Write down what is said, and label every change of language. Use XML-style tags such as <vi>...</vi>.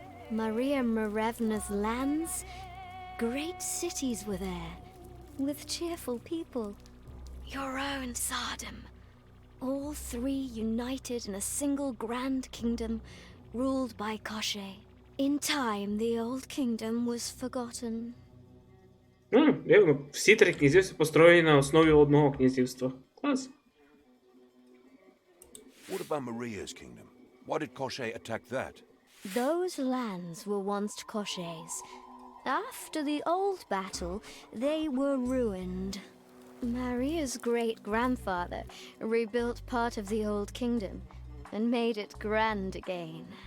<en>Maria Marevna's lands, great cities were there, with cheerful people. Your own Tsardom, all three united in a single grand kingdom, ruled by КОЩЕ. In time, the old kingdom was forgotten.</en> <uk>Дивно, всі три князівства построєні на основі одного князівства. Клас.</uk> <en>What about Maria's kingdom? Why did КОЩЕ attack that? Those lands were once КОЩЕ's. After the old battle, they were ruined. Maria's great-grandfather rebuilt part of the old kingdom and made it grand again.</en>